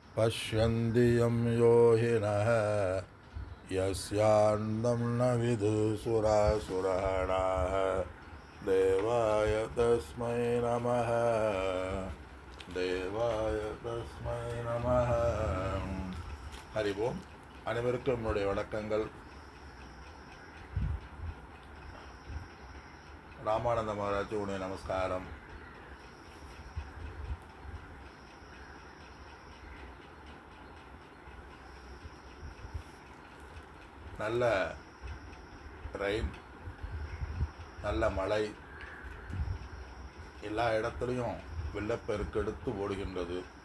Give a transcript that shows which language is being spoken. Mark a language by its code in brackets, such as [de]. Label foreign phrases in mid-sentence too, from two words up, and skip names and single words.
[sa] पश्यन्ति यं योगिनः यस्यान्तं न विदुसुरासुराणाः देवाय तस्मै नमः देवाय तस्मै நமः. [ta] ஹரிவோம். அனைவருக்கும் என்னுடைய வணக்கங்கள். ராமானந்த மகாராஜ் உடைய நமஸ்காரம். நல்ல ரெயின், நல்ல மழை, எல்லா இடத்துலையும் வெள்ளப்பெருக்கெடுத்து ஓடுகின்றது.